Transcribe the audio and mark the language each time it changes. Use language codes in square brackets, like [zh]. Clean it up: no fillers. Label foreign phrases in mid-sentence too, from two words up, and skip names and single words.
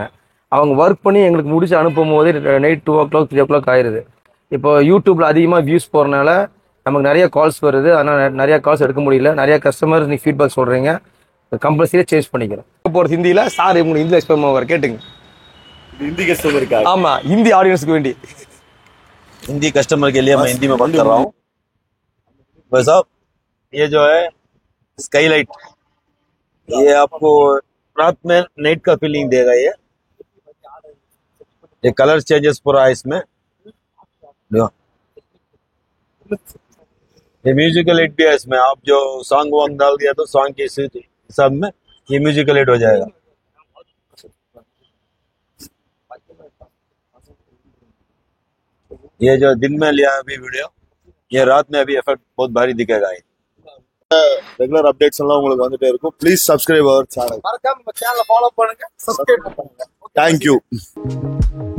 [ta] அவங்க ஒர்க் பண்ணி எங்களுக்கு முடிச்சு அனுப்பும் போதே [en] night 2 o'clock 3 o'clock [ta] ஆயிடுது. இப்போ யூடியூப்ல அதிகமாக வியூஸ் போகிறனால நமக்கு நிறைய கால்ஸ் வருது. அதனால் நிறைய கால்ஸ் எடுக்க முடியல. நிறைய கஸ்டமர்ஸ் நீ ஃபீட்பேக் சொல்கிறீங்க, கம்பல்சரியாக சேஞ்ச் பண்ணிக்கிறேன். போகிறது ஹிந்தியில் சார் உங்களுக்கு ஹிந்தியில் எக்ஸ்பிளைன் பண்ணுவார், கேட்டுங்க. [hi] हिंदी कस्टमर का [ta] ஆமா, ஹிந்தி ஆடியன்ஸ்க்கு வேண்டி. [hi] हिंदी कस्टमर के लिए मैं हिंदी में बात कर रहा हूँ। भाई साहब, ये जो है स्काईलाइट, ये आपको रात में नाइट का फीलिंग देगा। ये [en] colour changes [hi] पूरा है इसमें। ये [en] musical aid [hi] भी है इसमें। आप जो [en] song wong [hi] डाल दिया तो सॉन्ग के हिसाब में ये [en] musical aid [hi] हो जाएगा। ये जो दिन में लिया अभी वीडियो, ये रात में अभी इफेक्ट बहुत भारी दिखेगा। [en] regular updates [ta] எல்லாம் உங்களுக்கு வந்துட்டே இருக்கும். [en] please subscribe our channel. [ta] மறக்காம நம்ம சேனலை ஃபாலோ பண்ணுங்க, சப்ஸ்கிரைப் பண்ணுங்க. தேங்க்யூ.